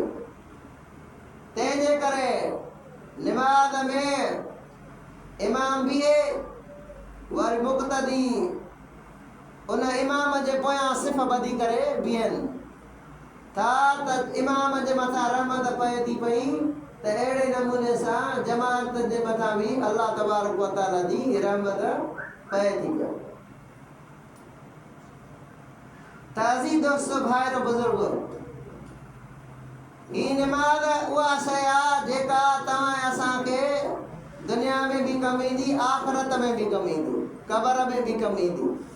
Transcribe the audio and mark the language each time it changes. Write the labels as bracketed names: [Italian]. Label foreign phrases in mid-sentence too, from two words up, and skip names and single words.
[Sindhi] तंहिंजे करे नमाज़ में इमाम बीहे, वरी मुक़्तदी उन इमाम जे पोयां सिफ़ ॿधी करे बीहनि था त इमाम जे मथां रहमत पए थी पई, त अहिड़े नमूने सां जमात जे मथां बि [Arabic] الله تبارك وتعالى [Sindhi] जी रहमत पए थी पई। ताज़ी दोस्तों भाइरो बुजुर्गो, ही नमाज उहा शइ आहे जेका तव्हां असांखे दुनिया में भी कम ईंदी, आख़िरत में भी कम ईंदी, क़बर में भी कम ईंदी।